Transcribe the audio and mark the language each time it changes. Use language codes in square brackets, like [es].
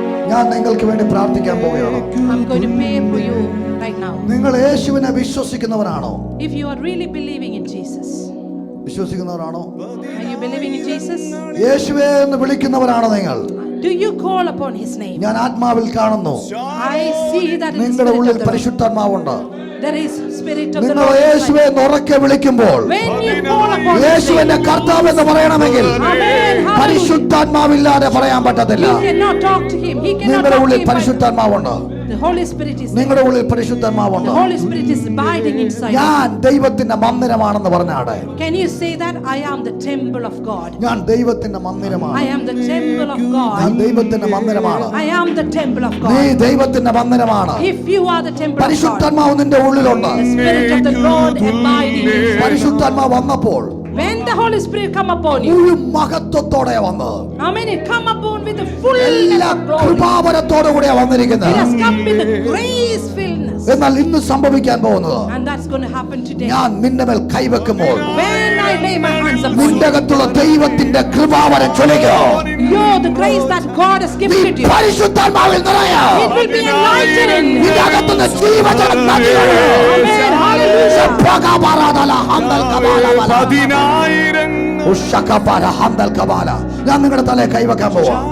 [ml] ഞാൻ നിങ്ങൾക്ക് വേണ്ടി പ്രാർത്ഥിക്കാൻ പോവുകയാണ്. [en] I'm going to pray for you right now. [ml] നിങ്ങൾ യേശുവിനെ വിശ്വസിക്കുന്നവരാണോ? [en] If you are really believing in Jesus, [ml] വിശ്വസിക്കുന്നവരാണോ? [en] are you believing in Jesus? [ml] യേശുവേ എന്ന് വിളിക്കുന്നവരാണോ നിങ്ങൾ? [en] Do you call upon his name? [ml] ഞാൻ ആത്മാവിൽ കാണുന്നു [en] I see that in the [ml] നിങ്ങളുടെ [en] Spirit [ml] ഉള്ളിൽ [en] of the Lord. [ml] പരിശുദ്ധാത്മാവുണ്ട്. [en] There is Spirit of the [ml] നിങ്ങൾ [en] Lord [ml] യേശുവെ [en] inside. [ml] എന്ന് ഉറക്കെ വിളിക്കുമ്പോൾ [en] When you call upon his [ml] യേശു എന്റെ [en] name, [ml] കർത്താവ് എന്ന് പറയണമെങ്കിൽ [en] Amen, hallelujah. [ml] പരിശുദ്ധാത്മാവില്ലാതെ പറയാൻ പറ്റത്തില്ല. [en] You cannot talk to him. He cannot [ml] നിങ്ങളുടെ [en] talk to [ml] ഉള്ളിൽ [en] him. [ml] പരിശുദ്ധാത്മാവുണ്ട്. [en] The Holy Spirit is there. [ml] നിങ്ങളുടെ ഉള്ളിൽ പരിശുദ്ധാത്മാവുണ്ട്. [en] The Holy Spirit is abiding inside. [ml] ഞാൻ ദൈവത്തിന്റെ മന്ദിരമാണെന്ന് പറഞ്ഞാടെ. [en] Can you say that? I am the temple of God. [ml] ഞാൻ ദൈവത്തിന്റെ മന്ദിരമാണ്. [en] I am the temple of [ml] ഞാൻ [en] God. [ml] ദൈവത്തിന്റെ മന്ദിരമാണ്. [en] I am the temple of [ml] നീ [en] God. [ml] ദൈവത്തിന്റെ മന്ദിരമാണ്. [en] If you are the temple of God, [ml] പരിശുദ്ധാത്മാവ് നിന്റെ ഉള്ളിലുണ്ട്. [en] the Spirit of the Lord abiding inside. [ml] പരിശുദ്ധാത്മാവ് വന്നപ്പോൾ [en] When the Holy Spirit come upon you, [ml] മുഴു മഹത്വത്തോടെ വന്ന് [en] amen, it come upon with the [ml] എല്ലാ [en] fullness of glory. [ml] കൃപാവരത്തോടു കൂടിയാ [en] It [ml] വന്നിരിക്കുന്നത്. [en] has come with the grace fillness. [ml] എന്നാൽ ഇന്ന് സംഭവിക്കാൻ പോകുന്നത് [en] And that's going to happen today. [ml] ഞാൻ നിന്റെ മേൽ കൈവെക്കുമ്പോൾ [en] When I lay my hands upon [ml] നിന്റെ [en] you, [ml] അകത്തുള്ള ദൈവത്തിന്റെ കൃപാവരം ചൊലിക്കോ. [en] you're the grace that God has [ml] നീ [en] gifted you. [ml] പരിശുദ്ധാത്മാവിൽ നിറയോ. [en] It will be enlightened. [ml] നിന്റെ അകത്തുനിന്ന് ജീവജലം നദിയൊഴുകും. [en] Amen. Hallelujah. സഭകപരതല ഹന്തൽ കബാലബല. 10,000 [ml] ഉഷകപര ഹന്തൽ കബാല. ഞാൻ നിങ്ങളുടെ തലയെ കൈവെക്കാൻ പോവാ.